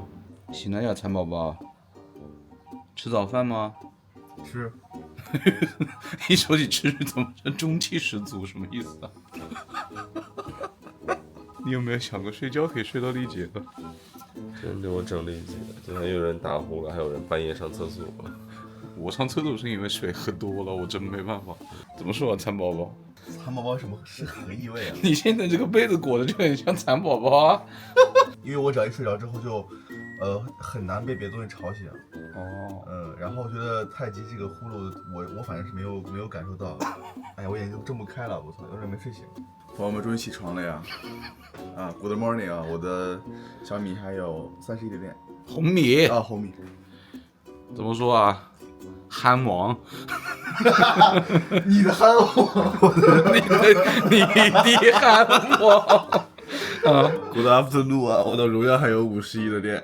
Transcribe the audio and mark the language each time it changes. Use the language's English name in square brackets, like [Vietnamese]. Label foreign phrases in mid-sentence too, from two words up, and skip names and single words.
[Chinese] 醒了呀，蠶寶寶。吃早飯嗎？吃。一說起吃，怎麼是中氣十足？什麼意思啊？你有沒有想過睡覺可以睡到力竭的？真的我整力竭，今天有人打呼了，還有人半夜上廁所。我上廁所是因為水喝多了，我真沒辦法。怎麼說啊，蠶寶寶？蠶寶寶什麼是何意味啊？你現在這個被子裹的就很像蠶寶寶啊。因為我只要一睡着之後就，很難被別的東西吵醒。哦。然後我覺得太極這個呼嚕，我反正是沒有感受到。哎呀，我眼睛都睜不開了，我操，有點沒睡醒。朋友們終於起床了呀 ！ [English] Good morning [Chinese] 啊！我的小米還有31的電。紅米啊，紅米。怎麼說啊？憨王。你的憨王，你的憨王。 [English] Good afternoon [Chinese] 啊！我的榮耀還有51的電。